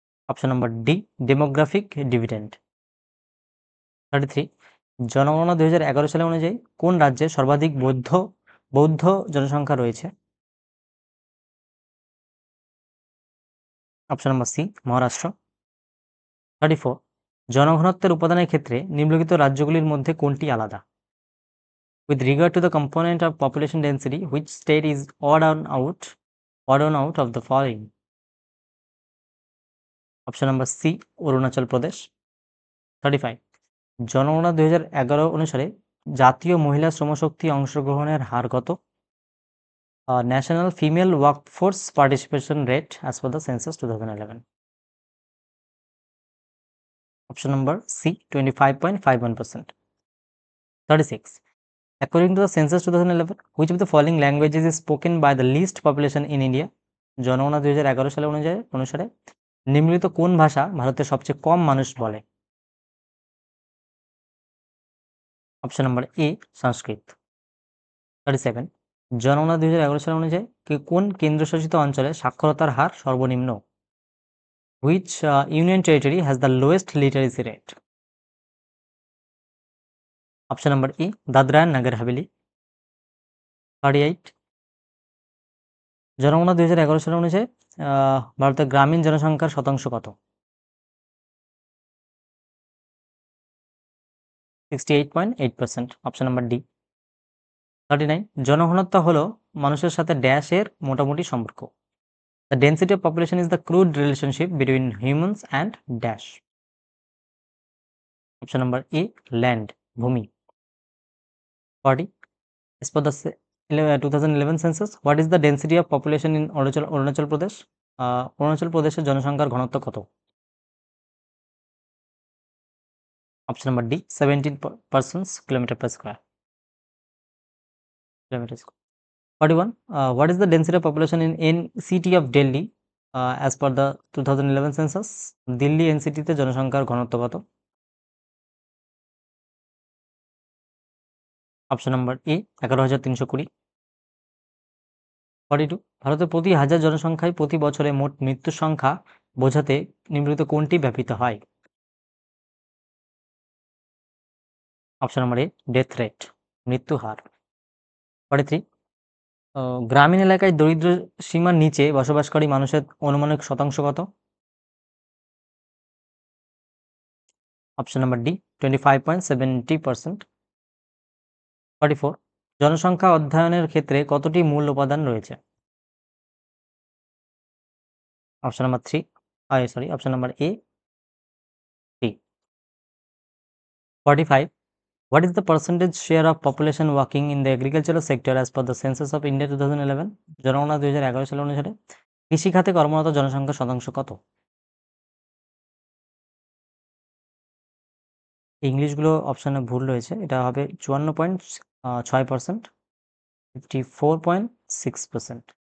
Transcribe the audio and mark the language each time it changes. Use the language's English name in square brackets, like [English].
[Bangla] Option number D, demographic dividend. 33, জনগণনা 2011 সালে অনুযায়ী কোন রাজ্যে সর্বাধিক বৌদ্ধ জনসংখ্যা রয়েছে? Option number C, Maharashtra. 34, জনঘনত্বের উপাদানের ক্ষেত্রে নিম্নলিখিত রাজ্যগুলির মধ্যে কোনটি আলাদা? [English] With regard to the component of population density, which state is odd on out of the following? [Bangla] Option number C, Arunachal Pradesh. 35, জনগণনা 2011 অনুসারে জাতীয় মহিলা শ্রমশক্তি অংশগ্রহণের হার কত? [English] National female workforce participation rate as per the census 2011. [Bangla] Option number C, 25.51%. [English] 36, according to the census 2011, which of the following languages is spoken by the least population in India? [Bangla] জনগণনা 2011 সালে অনুসারে নিম্নলিখিত কোন ভাষা ভারতের সবচেয়ে কম মানুষ বলে? অপশন নাম্বার এ, সংস্কৃত। 37, জনগণনা 2011 সাল অনুযায়ী কোন কেন্দ্রশাসিত অঞ্চলে সাক্ষরতার হার সর্বনিম্ন? [English] Which union territory has the lowest literacy rate? [Bangla] Option number E, Dadra and Nagar Haveli. 38, জনগণনা 2011 সাল অনুযায়ী ভারতের গ্রামীণ জনসংখ্যার শতাংশ কত? 68.8%, অপশন নাম্বার ডি। 39, জনঘনত্ব হলো মানুষের সাথে ড্যাশের মোটামুটি সম্পর্ক। [English] The density of population is the crude relationship between humans and dash. [Bangla] Option number A, land, ভূমি। [English] 40, as per the 2011 census, what is the density of population in Arunachal Pradesh? [Bangla] Arunachal প্রদেশের জনসংখ্যার ঘনত্ব কত? [English] Option number D, 17 persons kilometer per square kilometer square. 41, what is the density of population in city of Delhi as per the 2011 census? [Bangla] Delhi এনসিটিতে জনসংখ্যার ঘনত্ব কত? Option number A, 11,320। 42, ভারতের প্রতি হাজার জনসংখ্যায় প্রতি বছরে মোট মৃত্যুর সংখ্যা বোঝাতে নিম্নলিখিত কোনটি ব্যবহৃত হয়? Option number A, death rate, মৃত্যু হার। 43, গ্রামীণ এলাকায় দরিদ্র সীমার নিচে বসবাসকারী মানুষের অনুমানিক শতাংশ কত? Option number D, 25.70%। 44, জনসংখ্যা অধ্যয়নের ক্ষেত্রে কতটি মূল উপাদান রয়েছে? Option number option number A, 3। [English] 45, what is the percentage share of population working in the agricultural sector as per the census of India 2011? [Bangla] জনগণনা 2011 সাল অনুসারে কৃষিখাতে কর্মরত জনসংখ্যার শতাংশ কত? ইংলিশগুলো অপশনে ভুল রয়েছে, এটা হবে 54.6%, 54.6%।